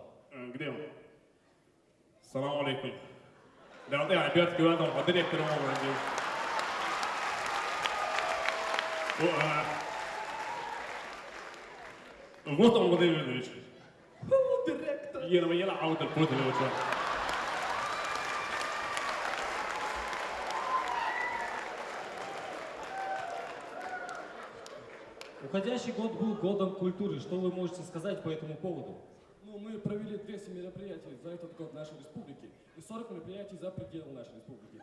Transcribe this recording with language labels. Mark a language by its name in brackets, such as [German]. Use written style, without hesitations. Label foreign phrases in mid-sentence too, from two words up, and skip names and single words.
[Russian] Где он? [Arabic] سلام عليكم. [Russian] Да, вот я опять говорю, а директор он вот он, Владимир Владимирович. Директор. Я аут الفوت اللي هو Уходящий год был годом культуры. Что вы можете сказать по этому поводу? Ну, мы провели 200 мероприятий за этот год нашей республики и 40 мероприятий за пределы нашей республики.